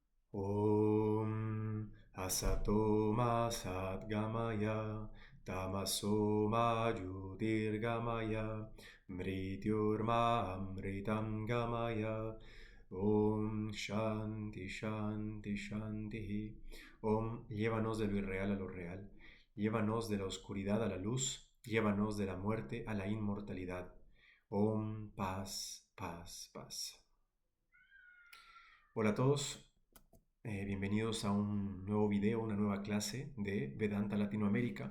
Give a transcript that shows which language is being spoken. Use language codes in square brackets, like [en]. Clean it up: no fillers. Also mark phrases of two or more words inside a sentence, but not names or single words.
[sa] ॐ असतोमा सद्गमय तमसोमा ज्योतिर्गमय मृत्युर्मा अमृतम् गमय ॐ शान्ति शान्ति शान्ति. Om, [es] llévanos de lo irreal a lo real, llévanos de la oscuridad a la luz, llévanos de la muerte a la inmortalidad. Om, paz, paz, paz. Hola a todos. Bienvenidos a un nuevo video, una nueva clase de Vedanta Latinoamérica.